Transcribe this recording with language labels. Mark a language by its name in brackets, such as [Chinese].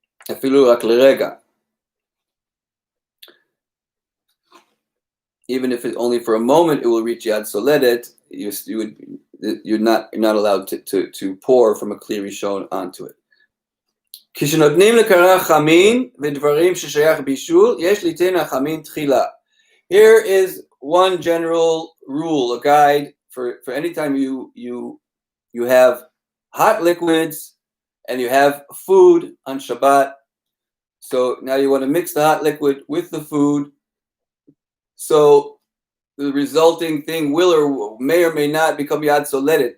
[Hebrew] Afilu rak l'rega. [English] Even if it's only for a moment, it will reach yad soledet. You're not allowed to pour from a kli rishon onto it. [Hebrew] כשנותנים לקרח חמין ודברים ששייך בישול, יש ליתן החמין תחילה. [English] Here is one general rule, a guide for any time you have hot liquids and you have food on Shabbat. So now you want to mix the hot liquid with the food. So the resulting thing will or may not become yad soledet.